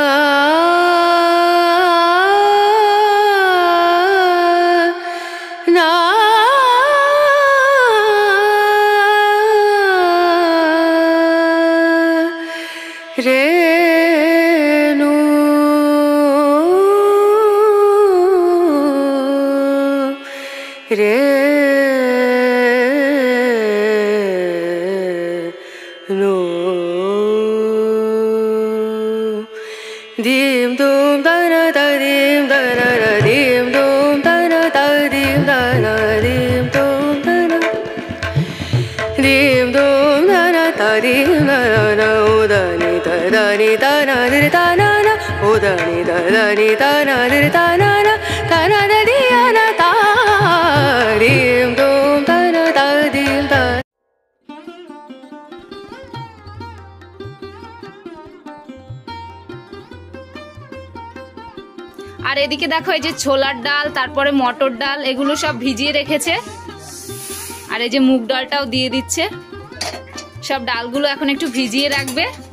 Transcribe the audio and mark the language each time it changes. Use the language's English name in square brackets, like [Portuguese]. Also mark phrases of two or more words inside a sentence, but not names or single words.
[Bangla] ना रेणु रेणु दीम दूम दना दीम दना दीम दूम दना दीम दना दीम दूम दना दीम दूम दना दीम दना उदनी दनी दना दिर दना ना उदनी दनी दना दिर दना ना दना दिया ना ता दीम दूम दना दीम दना। আর এদিকে দেখো, এই যে ছোলার ডাল, তারপরে মটর ডাল, এগুলো সব ভিজিয়ে রেখেছে। আর এই যে মুগ ডালটাও দিয়ে দিচ্ছে। সব ডালগুলো এখন একটু ভিজিয়ে রাখবে।